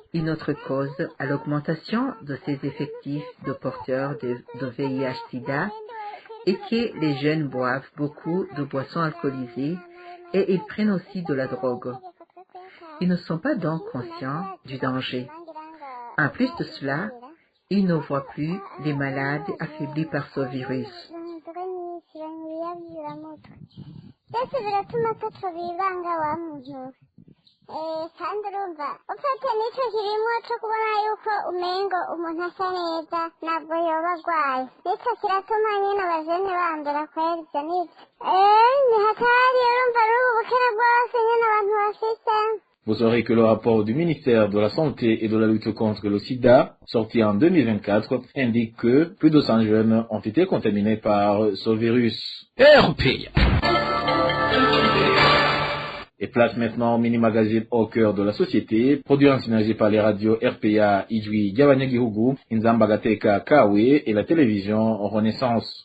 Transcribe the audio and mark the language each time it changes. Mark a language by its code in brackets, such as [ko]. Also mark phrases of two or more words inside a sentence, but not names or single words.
[fr] Une autre cause à l'augmentation de ces effectifs de porteurs de VIH-Sida est que les jeunes boivent beaucoup de boissons alcoolisées et ils prennent aussi de la drogue. Ils ne sont pas donc conscients du danger. En plus de cela, ils ne voient plus les malades affaiblis par ce virus. [rn] kandi urumva ufata n'icyo kirimo cyo kubona yuko umengo umuntu asa neza ntabwo yoba arwaye nicyo kiratuma nyine abajene bandura kwera ibyo n'ibyo ni hatari urumva ari ubukene bwose nyine abantu bafite. [fr] Vous saurez que le rapport du ministère de la Santé et de la lutte contre le sida, sorti en 2024, indique que plus de 100 jeunes ont été contaminés par ce virus. RPA. Et place maintenant au mini-magazine Au cœur de la société, produit en synergie par les radios RPA, Ijwi Gabanyagihugu, Inzamba Gateka Kawe et la télévision Renaissance.